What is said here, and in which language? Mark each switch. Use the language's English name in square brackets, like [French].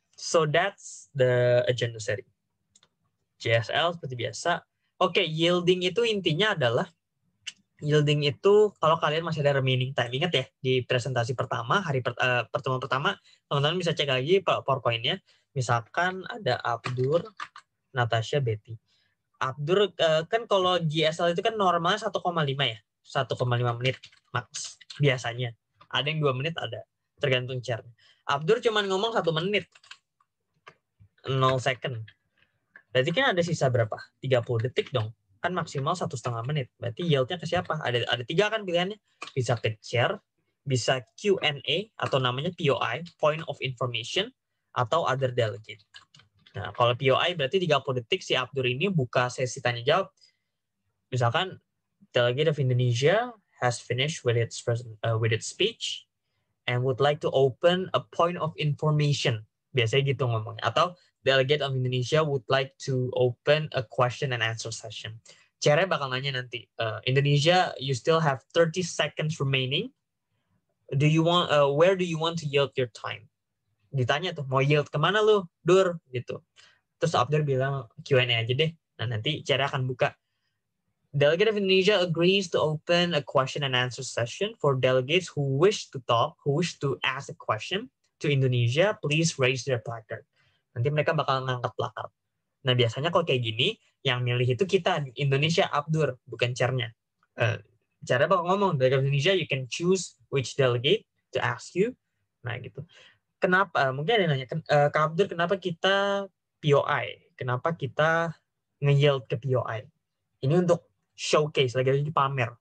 [English] So that's the agenda setting. [Indonesian] JSL seperti biasa. Oke, yielding itu intinya adalah yielding itu kalau kalian masih ada remaining time, ingat ya di presentasi pertama pertemuan pertama, teman-teman bisa cek lagi PowerPoint-nya. Misalkan ada Abdur, Natasha, Betty. Abdur kan kalau GSL itu kan normal 1,5 ya, 1,5 menit max biasanya. Ada yang 2 menit, ada tergantung chair. Abdur cuma ngomong 1 menit, 0 second. Berarti kan ada sisa berapa? 30 detik dong. Kan maksimal 1,5 menit. Berarti yieldnya ke siapa? Ada 3 kan pilihannya. Bisa ke chair, bisa Q&A atau namanya POI, Point of Information, atau other delegate. Nah, kalau POI berarti 30 detik si Abdur ini buka sesi tanya jawab. [English] Misalkan delegate of Indonesia has finished with its speech and would like to open a point of information. [Indonesian] Biasanya gitu ngomongnya. [English] Atau delegate of Indonesia would like to open a question and answer session. [Indonesian] Chairnya bakal nanya nanti, [English] Indonesia, you still have 30 seconds remaining. Where do you want to yield your time? [Indonesian] Ditanya tuh, mau yield kemana lu, Dur? Gitu. Terus Abdur bilang Q&A aja deh. Nah, nanti chairnya akan buka. [English] Delegate of Indonesia agrees to open a question and answer session for delegates who wish to ask a question to Indonesia. Please raise their placard. [Indonesian] Nanti mereka bakal ngangkat placard. Nah, biasanya kalau kayak gini, yang milih itu kita, Indonesia, Abdur, bukan chairnya. Chairnya bakal ngomong, [English] Delegate of Indonesia, you can choose which delegate to ask you. [Indonesian] Nah, gitu. Kenapa? Mungkin ada yang nanya, Kak Abdur, kenapa kita POI? Kenapa kita nge-yield ke POI? Ini untuk showcase, lagi-lagi pamer.